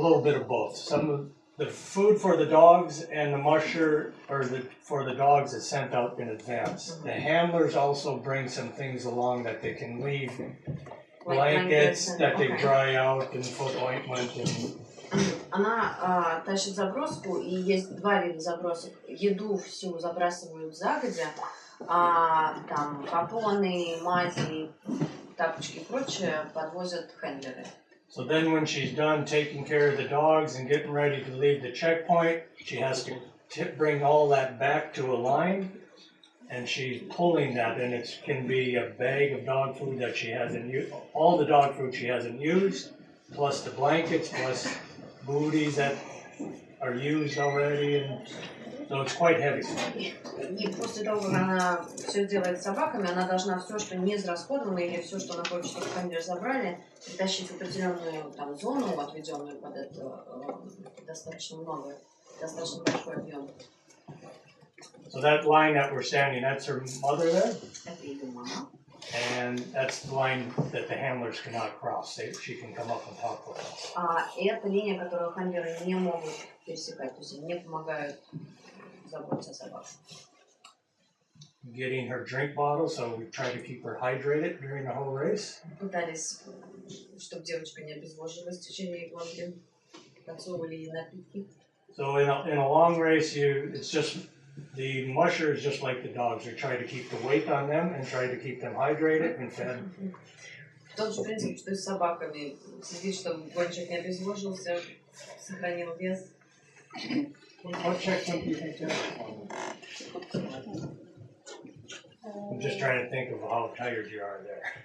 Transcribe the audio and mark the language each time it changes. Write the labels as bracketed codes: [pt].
[en] a little bit of both. Some of the food for the dogs and the musher for the dogs is sent out in advance. The handlers also bring some things along that they can leave. Blankets that they dry out and foot ointment and [ru] Она тащит заброску, и есть два вида забросок. Еду всю забрасывают загодя, там попоны, мази, тапочки и прочее подвозят хендлеры. [en] so then when she's done taking care of the dogs and getting ready to leave the checkpoint, she has to bring all that back to a line, and she's pulling that, and it can be a bag of dog food that she hasn't used, all the dog food she hasn't used, plus the blankets, plus booties that are used already, and so it's quite heavy. [ru] И после того, как она все делает с собаками, она должна все, что не израсходовано, или все, что она хочет, чтобы хендер забрали, притащить в определенную там зону, отведенную под это, достаточно много, достаточно большой объем. [en] So that line that we're standing, that's her mother there, [ru] Это ее мама. [en] and that's the line that the handlers cannot cross. She can come up and talk with us. [ru] И это линия, которую хендеры не могут пересекать, то есть им не помогают заботиться о собаках. [en] Getting her drink bottle, so we try to keep her hydrated during the whole race. [ru] Пытались, чтобы девочка не обезвожилась в течение гонки, подсовывали ей напитки. [en] So in a long race, it's just the musher is just like the dogs. We try to keep the weight on them and try to keep them hydrated and fed. [ru] Тот же принцип, что и с собаками. Следить, чтобы гонщик не обезвожился, сохранил вес. [en] What checkpoint do you think that is? I'm just trying to think of how tired you are there.